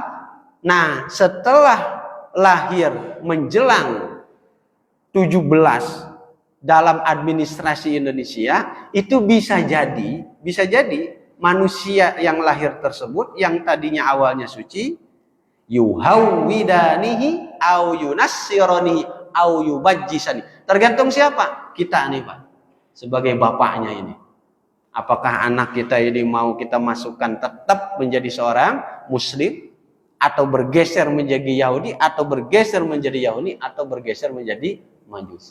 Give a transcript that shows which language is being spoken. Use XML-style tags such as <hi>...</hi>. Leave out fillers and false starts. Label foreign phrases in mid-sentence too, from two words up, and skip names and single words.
<id>Nah, setelah lahir menjelang 17 dalam administrasi Indonesia, itu bisa jadi manusia yang lahir tersebut yang tadinya awalnya suci,</id> <ar>يهودانه أو ينصرانه أو يمجسانه.</ar> <id>Tergantung siapa? Kita nih, Pak. Sebagai bapaknya ini. Apakah anak kita ini mau kita masukkan tetap menjadi seorang muslim, atau bergeser menjadi Yahudi, atau bergeser menjadi Majusi.</id>